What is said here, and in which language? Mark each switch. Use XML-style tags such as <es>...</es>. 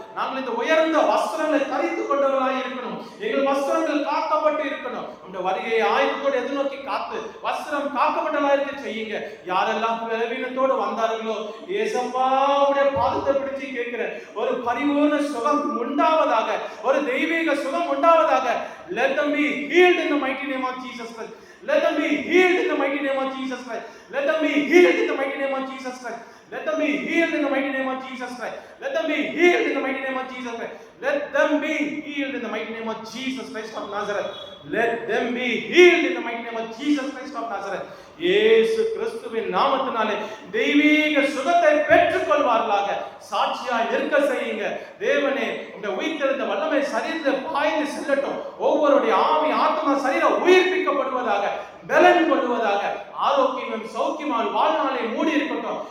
<ta>நாங்கள் இந்த உயர்ந்த வஸ்திரங்களை தரித்து கொண்டவர்களாக இருக்கணும். எங்கள் வஸ்திரங்கள் காக்கப்பட்டு இருக்கணும். அந்த வருகையை ஆயுதத்தோடு எதிர்நோக்கி காத்து வஸ்திரம் காக்கப்பட்டவர்களாக இருக்க செய்யுங்க. யாரெல்லாம் பலவீனத்தோடு வந்தார்களோ ஏசப்பாவுடைய பாதத்தை பிடிச்சு கேட்கிற ஒரு பரிபூர்ண சுகம் உண்டாவதாக, ஒரு தெய்வீக சுகம் உண்டாவதாக.</ta> <en>Let them be healed in the mighty name of Jesus Christ. Let them be healed in the mighty name of Jesus Christ. Let them be healed in the mighty name of Jesus Christ. Let them be healed in the mighty name of Jesus Christ. Let them be healed in the mighty name of Jesus Christ. Let them be healed in the mighty name of Jesus Christ of Nazareth. Let them be healed in the mighty name of Jesus Christ of Nazareth.</en> <ta>இயேசு கிறிஸ்துவின் நாமத்தினாலே தெய்வீக சுகத்தை பெற்றுக் கொள்வார்களாக. சாட்சியாய் நிற்க செய்யுங்க. தேவனே உங்க உயிர்த்தெழுந்த வல்லமை சரீரத்தில் பாய்ந்து செல்லட்டும். ஒவ்வொருடைய ஆவி ஆத்மா சரீரம் உயிர்ப்பிக்கப்படுவதாக, பலன் கொள்வதாக, ஆரோக்கியம் சௌக்கியமாக வாழ்நாளை மூடி இருக்கட்டும்.</ta>